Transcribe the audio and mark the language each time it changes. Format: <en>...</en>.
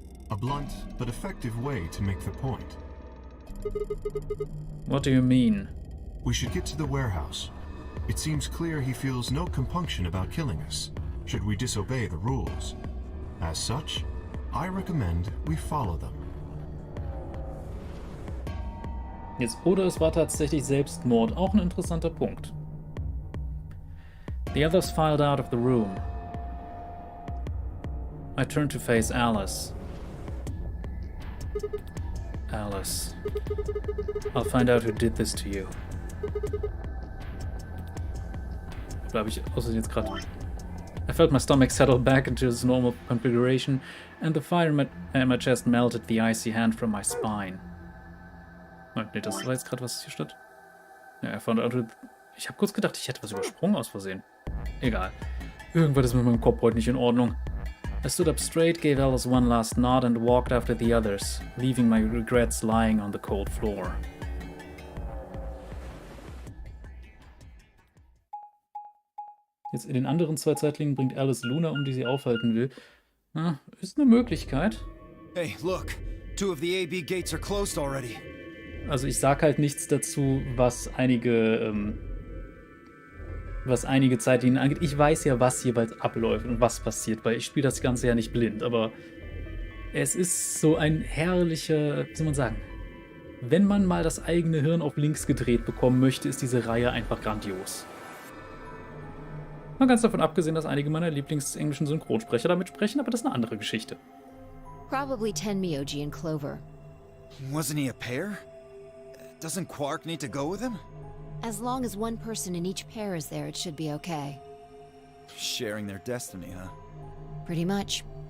<en>A blunt but effective way to make the point. What do you mean? We should get to the warehouse. It seems clear he feels no compunction about killing us, should we disobey the rules. As such, I recommend we follow them.</en> <de>Jetzt, oder es war tatsächlich Selbstmord, auch ein interessanter Punkt.</de> <en>The others filed out of the room. I turned to face Alice. Alice. I'll find out who did this to you.</en> <de>Da habe ich außerdem jetzt gerade...</de> <en>I felt my stomach settle back into its normal configuration, and the fire in my chest melted the icy hand from my spine.</en> <de>Nee, das war jetzt gerade, was hier steht. Ja,</de> <en>I found out who...</en> <de>Ich habe kurz gedacht, ich hätte was übersprungen aus Versehen. Egal. Irgendwas ist mit meinem Kopf heute nicht in Ordnung.</de> <en>I stood up straight, gave Alice one last nod, and walked after the others, leaving my regrets lying on the cold floor.</en> <de>Jetzt in den anderen 2 Zeitlinien bringt Alice Luna um, die sie aufhalten will. Na, ist eine Möglichkeit.</de> <en>Hey, look. 2 of the AB gates are closed already.</en> <de>Also ich sag halt nichts dazu, was einige Zeitlinien angeht. Ich weiß ja, was jeweils abläuft und was passiert, weil ich spiele das Ganze ja nicht blind, aber es ist so ein herrlicher, wie soll man sagen, wenn man mal das eigene Hirn auf links gedreht bekommen möchte, ist diese Reihe einfach grandios. Mal ganz davon abgesehen, dass einige meiner lieblingsenglischen Synchronsprecher damit sprechen, aber das ist eine andere Geschichte.</de> <en>Probably Tenmyoji and Clover. Wasn't he a pair? Doesn't Quark need to go with him? As long as one person in each pair is there, it should be okay. Sharing their destiny, huh? Pretty much.</en>